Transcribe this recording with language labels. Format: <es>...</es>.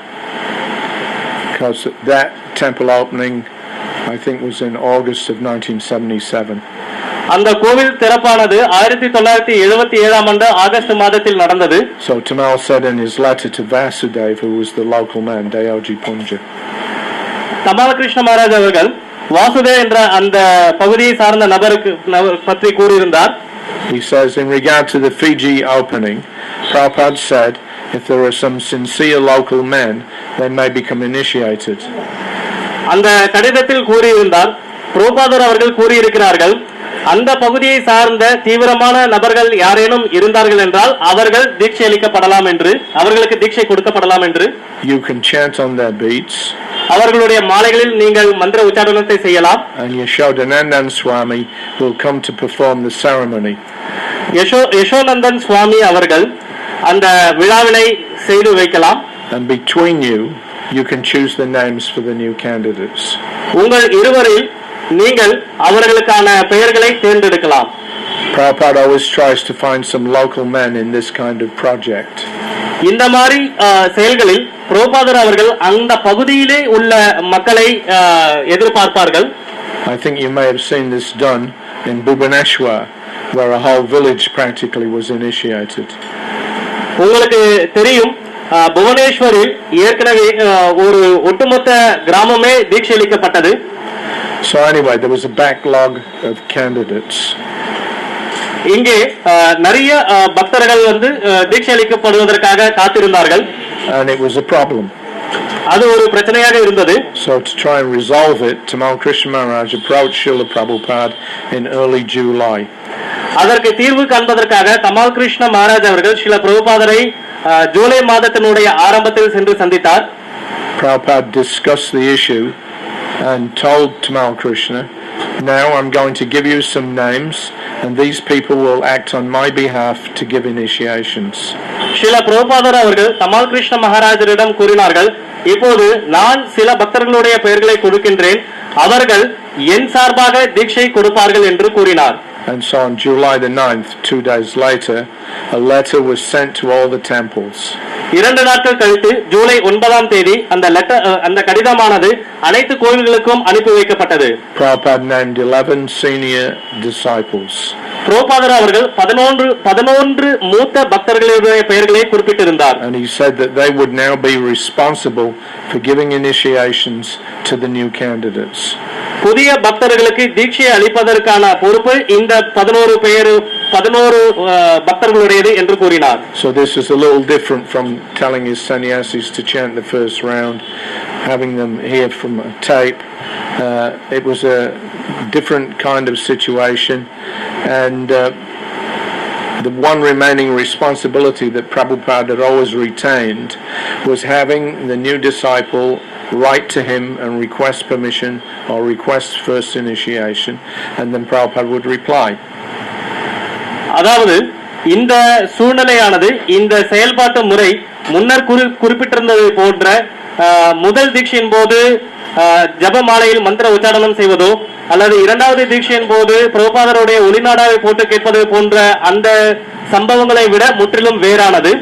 <en>Because that temple opening, I think, was in August of 1977.</en> <ta>அந்த கோவில் திறப்பானது 1977 ஆண்டு August மாதத்தில் நடந்தது.</ta> <en>So Tamal said in his letter to Vasudev, who was the local man, Dayoji Punja.</en> <ta>Dhamaal Krishna Maharaj அவர்கள் வாசுதேவ் என்ற அந்த பகுதியை சார்ந்த நபருக்கு பற்றி கூறியிருந்தார்.</ta> <en>He says in regard to the Fiji opening, Prabhupada said if there are some sincere local men, they may become initiated.</en> <ta>அந்த கடிதத்தில் கூறியிருந்தார், பிரபுபாதர் அவர்கள் கூறியிருக்கிறார்கள், அந்த பகுதியை சார்ந்த தீவிரமான நபர்கள் யாரேனும் இருந்தார்கள் என்றால் அவர்கள் தீட்சை அளிக்கப்படலாம் என்று, அவர்களுக்கு தீட்சை கொடுக்கப்படலாம் என்று.</ta> <en>You can chant on their beats.</en> <ta>அவர்களுடைய மாலைகளில் நீங்கள் மந்திர உச்சாரணத்தை செய்யலாம்.</ta> <en>And Yashodanandan Swami will come to perform the ceremony.</en> <ta>யசோநந்தன் சுவாமி அவர்கள் அந்த விழாவினை செய்து வைக்கலாம்.</ta> <en>And between you, you can choose the names for the new candidates.</en> <ta>உங்கள் இருவரில் நீங்கள் அவர்களுக்கான பெயர்களை தேர்ந்தெடுக்கலாம்.</ta> <en>Prabhupada always tries to find some local men in this kind of project.</en> <ta>இந்த மாதிரி செயல்களில் பிரபுபாதர் அவர்கள் அந்த பகுதியிலே உள்ள மக்களை எதிர்பார்ப்பார்கள்.</ta> <en>I think you may have seen this done in Bhubaneswar, where a whole village practically was initiated.</en> <ta>உங்களுக்கு தெரியும், புவனேஸ்வரில் ஏற்கனவே ஒரு ஒட்டுமொத்த கிராமமே தீட்சை அளிக்கப்பட்டது.</ta> <en>So anyway, there was a backlog of candidates.</en> <ta>இங்கே நிறைய பக்தர்கள் வந்து தீட்சை அளிக்கப்படுவதற்காக காத்திருந்தார்கள்.</ta> <en>And it was a problem.</en> <ta>அது ஒரு பிரச்சனையாக இருந்தது.</ta> <en>So to try and resolve it, Tamal Krishna Maharaj approached Srila Prabhupad in early July.</en> <ta>அதற்கு தீர்வு காண்பதற்காக தமால் கிருஷ்ண மகாராஜ் அவர்கள் ஸ்ரீல பிரபுபாதரை ஜூலை மாதத்தினுடைய ஆரம்பத்தில் சென்று சந்தித்தார்.</ta> <en>Prabhupada discussed the issue and told Tamal Krishna, now I'm going to give you some names and these people will act on my behalf to give initiations.</en> <ta>Srila பிரபுபாதர் அவர்கள் தமால் கிருஷ்ண மகாராஜரிடம் கூறினார்கள், இப்போது நான் சில பக்தர்களுடைய பெயர்களை கொடுக்கின்றேன், அவர்கள் என் சார்பாக தீட்சை கொடுப்பார்கள் என்று கூறினார்.</ta> <en>And so on July the 9th, 2 days later, a letter was sent to all the temples.</en> <ta>2 நாட்கள் கழித்து ஜூலை 9ஆம் தேதி அந்த கடிதமானது அனைத்து கோயில்களுக்கும் அனுப்பி வைக்கப்பட்டது.</ta> <en>Prabhupada named 11 senior disciples.</en> <ta>பிரபுபாதர் அவர்கள் 11 மூத்த பக்தர்களுடைய பெயர்களை குறிப்பிட்டிருந்தார்.</ta> <en>And he said that they would now be responsible for giving initiations to the new candidates.</en> <ta>புதிய பக்தர்களுக்கு தீட்சை அளிப்பதற்கான பொறுப்பு இந்த 11 பக்தர்களுடையது என்று கூறினார்.</ta> <en>So this is a little different from telling his sannyasis to chant the first round, having them hear from a tape. It was a different kind of situation, and the one remaining responsibility that Prabhupada had always retained was having the new disciple write to him and request permission or request first initiation, and then Prabhupada would reply.</en> <ta>அதாவது இந்த சூழ்நிலையானது, இந்த செயல்பாட்டு முறை முன்னர் குறிப்பிட்டிருந்தது போன்ற முதல் தீட்சையின் போது ஜபமாலையில் மந்திர உச்சாரணம் செய்வதோ அல்லது இரண்டாவது தீட்சையின் போது பிரபுபாதருடைய ஒளிநாடாவை போட்டு கேட்பது போன்ற அந்த சம்பவங்களை விட முற்றிலும் வேறானது.</ta>